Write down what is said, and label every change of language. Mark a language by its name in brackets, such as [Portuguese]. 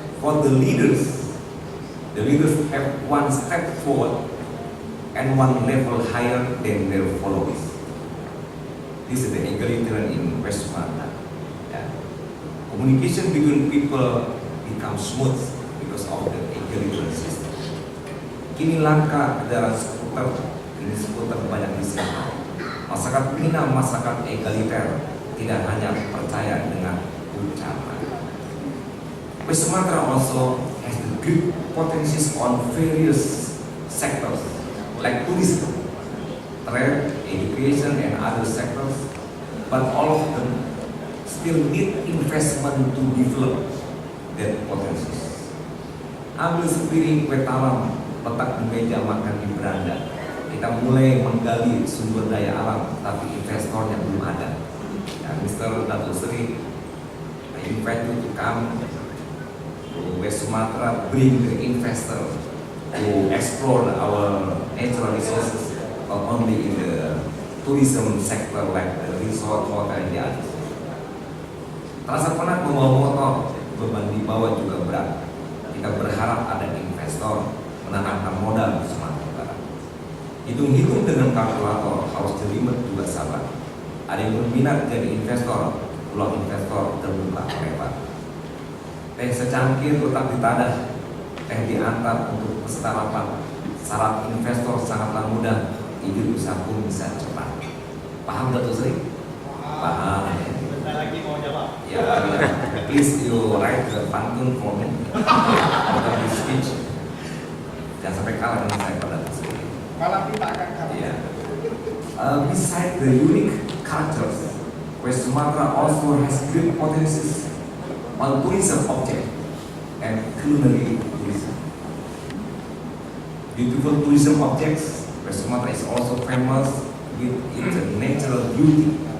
[English] For the leaders have one step forward and one level higher than their followers. This is the egalitarian in West Sumatra. Yeah. Communication between people becomes smooth because of the egalitarian system. [Indonesian] Kini langkah kendaraan skuter, jenis skuter banyak disiapkan. Masyarakat Minang, masyarakat egaliter, tidak hanya percaya dengan ucapan. [English] West Sumatra also has the great potencies on various sectors like tourism, trade, education, and other sectors, but all of them still need investment to develop that potencies. [Indonesian] Ambil sepiring kue talam, letak di meja makan di beranda. Kita mulai menggali sumber daya alam, tapi investornya belum ada. [English] Mr. Datuk Seri, I invite you to come to West Sumatra, bring the investor to explore our natural resources, not only in the tourism sector like the resort, hotel, and the others. [Indonesian] Terasa penat membawa motor, beban dibawa juga berat. Kita berharap ada investor menanamkan modal di Sumatera Utara. Hitung-hitung dengan kalkulator, harus jelimet juga sabar. Ada yang berminat jadi investor, peluang investor terbuka lebar. Teh secangkir tetap ditadah, teh diantar untuk peserta rapat. Syarat investor sangatlah mudah, ide usaha pun bisa cepat. Paham Datuk Seri? Paham. Bentar lagi mau jawab. [English] Ya, please you write the pantun for me. [Indonesian] Untuk di speech. Jangan sampai kalah dengan saya pada Datuk Seri. Malam kita akan kalah. [English] Yeah. Besides the unique cultures, West Sumatra also has great potencies on tourism object and culinary tourism. Beautiful tourism objects, West Sumatra is also famous with its natural beauty.